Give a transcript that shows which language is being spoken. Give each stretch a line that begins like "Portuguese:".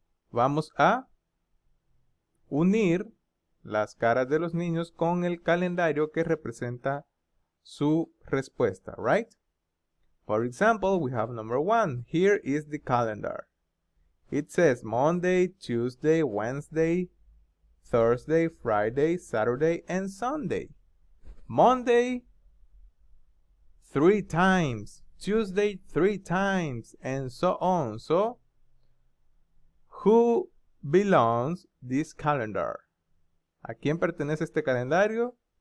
Spanish: Vamos a unir las caras de los niños con el calendario que representa su respuesta, right?
English: For example, we have number 1. Here is the calendar. It says Monday, Tuesday, Wednesday, Thursday, Friday, Saturday, and Sunday. Monday 3 times, Tuesday 3 times, and so on. So, who belongs this calendar?
Spanish: ¿A quién pertenece este calendario?